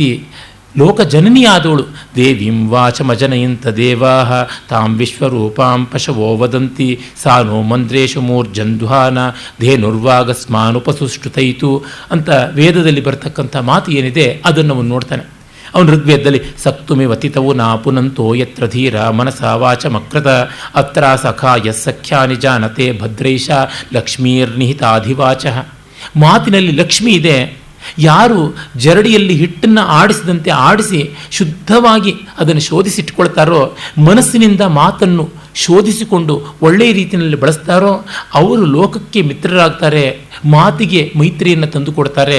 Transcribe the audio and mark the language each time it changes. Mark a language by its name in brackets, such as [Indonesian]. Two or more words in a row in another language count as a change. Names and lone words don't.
[Kannada] ಲೋಕ ಜನನಿಯಾದವಳು [Sanskrit] ದೇವೀಂ ವಾಚಮಜನಯಂತ ದೇವಾಹ ತಾಂ ವಿಶ್ವರೂಪಾಂ ಪಶವೋ ವದಂತಿ ಸಾನೋ ಮಂದ್ರೇಶು ಮೂರ್ಜಂಧ್ವಾನ ಧೇನುರ್ವಾಗಸ್ಮಾನುಪಸುಷ್ಟುತೈತು [Kannada] ಅಂತ ವೇದದಲ್ಲಿ ಬರ್ತಕ್ಕಂಥ ಮಾತು ಏನಿದೆ ಅದನ್ನು ಅವನು ನೋಡ್ತಾನೆ. ಅವನು ಋಗ್ವೇದದಲ್ಲಿ [Sanskrit] ಸಕ್ತುಮಿ ವತಿತವು ನಾ ಪುನಂತೋ ಯತ್ರ ಧೀರ ಮನಸ ವಾಚಮಕೃತ ಅತ್ರ ಸಖಾಯ ಸಖ್ಯಾನಿ ಜಾನತೆ ಭದ್ರೈಷ ಲಕ್ಷ್ಮೀರ್ನಿಹಿತಾಧಿವಾಚ. [Kannada] ಮಾತಿನಲ್ಲಿ ಲಕ್ಷ್ಮಿ ಇದೆ. ಯಾರು ಜರಡಿಯಲ್ಲಿ ಹಿಟ್ಟನ್ನು ಆಡಿಸಿದಂತೆ ಆಡಿಸಿ ಶುದ್ಧವಾಗಿ ಅದನ್ನು ಶೋಧಿಸಿಟ್ಕೊಳ್ತಾರೋ, ಮನಸ್ಸಿನಿಂದ ಮಾತನ್ನು ಶೋಧಿಸಿಕೊಂಡು ಒಳ್ಳೆಯ ರೀತಿಯಲ್ಲಿ ಬಳಸ್ತಾರೋ ಅವರು ಲೋಕಕ್ಕೆ ಮಿತ್ರರಾಗ್ತಾರೆ, ಮಾತಿಗೆ ಮೈತ್ರಿಯನ್ನು ತಂದುಕೊಡ್ತಾರೆ.